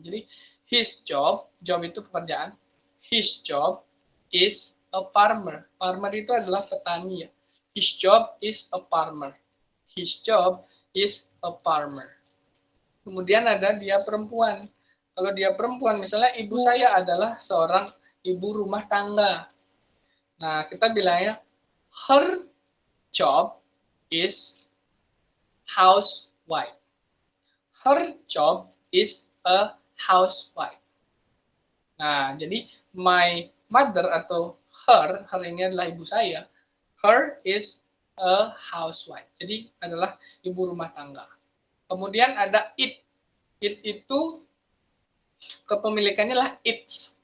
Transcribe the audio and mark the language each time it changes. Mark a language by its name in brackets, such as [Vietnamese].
[Indonesian] Jadi [English] his job [Indonesian] itu pekerjaan. [English] His job is a farmer. Farmer [Indonesian] itu adalah petani ya. [English] His job is a farmer. His job is a farmer. [Indonesian] Kemudian ada dia perempuan. Kalau dia perempuan, misalnya ibu saya adalah seorang ibu rumah tangga. Nah, kita bilangnya [English] her job is housewife. Her job is a housewife. [Indonesian] Nah, jadi [English] my mother [Indonesian] atau her ini adalah ibu saya. [English] Her is a housewife. [Indonesian] Jadi adalah ibu rumah tangga. Kemudian ada it. It itu kepemilikannya lah its.